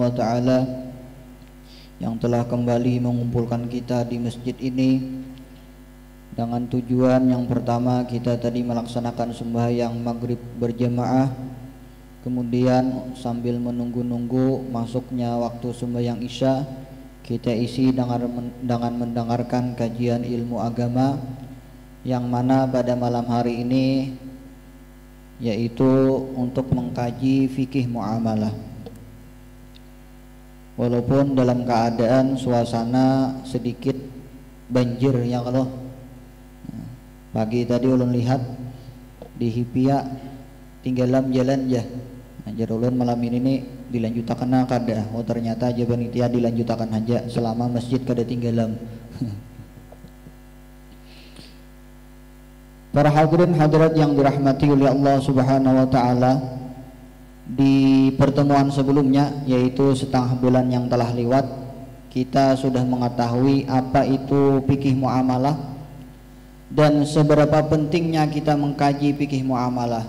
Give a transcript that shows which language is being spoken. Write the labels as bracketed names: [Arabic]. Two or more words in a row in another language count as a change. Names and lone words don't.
[Arabic] وتعالى [Indonesian] yang telah kembali mengumpulkan kita di masjid ini dengan tujuan yang pertama, kita tadi melaksanakan sembahyang maghrib berjamaah, kemudian sambil menunggu-nunggu masuknya waktu sembahyang isya, kita isi dengan mendengarkan kajian ilmu agama yang mana pada malam hari ini yaitu untuk mengkaji fikih muamalah. [Banjar] Walaupun dalam keadaan suasana sedikit banjir ya, kalau pagi tadi ulun lihat di Hipia tinggalan jalan ya. Ajar ulun malam ini nih dilanjutakan kada. Oh ternyata aja panitia dilanjutakan aja selama masjid kada tinggalan. [Indonesian] Para hadirin hadirat yang dirahmati oleh Allah [Arabic] سبحانه وتعالى, [Indonesian] di pertemuan sebelumnya yaitu setengah bulan yang telah lewat, kita sudah mengetahui apa itu fikih muamalah dan seberapa pentingnya kita mengkaji fikih muamalah.